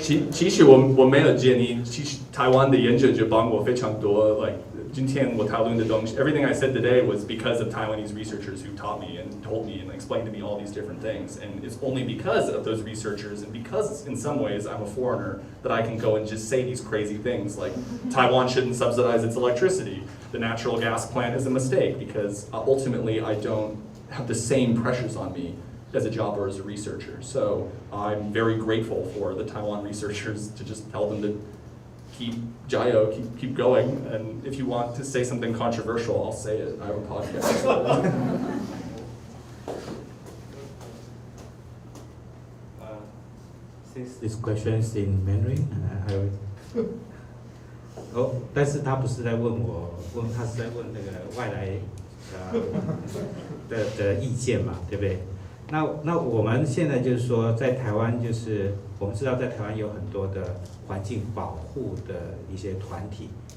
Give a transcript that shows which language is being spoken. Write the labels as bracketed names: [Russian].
[Chinese] 其实我没有建议，其实台湾的研究者帮我非常多。 [English] Like 今天我讨论的东西 everything I said today was because of Taiwanese researchers who taught me and told me and explained to me all these different things. And it's only because of those researchers and because in some ways I'm a foreigner that I can go and just say these crazy things like Taiwan shouldn't subsidize its electricity. The natural gas plant is a mistake because ultimately I don't have the same pressures on me as a job or as a researcher. So I'm very grateful for the Taiwan researchers to just tell them to keep keep going. And if you want to say something controversial, I'll say it. I have a podcast. Since this question is in Mandarin, I will. [Chinese] 但是他不是在问我，他是在问那个外来的意见嘛，对不对？那我们现在就是说，在台湾就是我们知道在台湾有很多的环境保护的一些团体。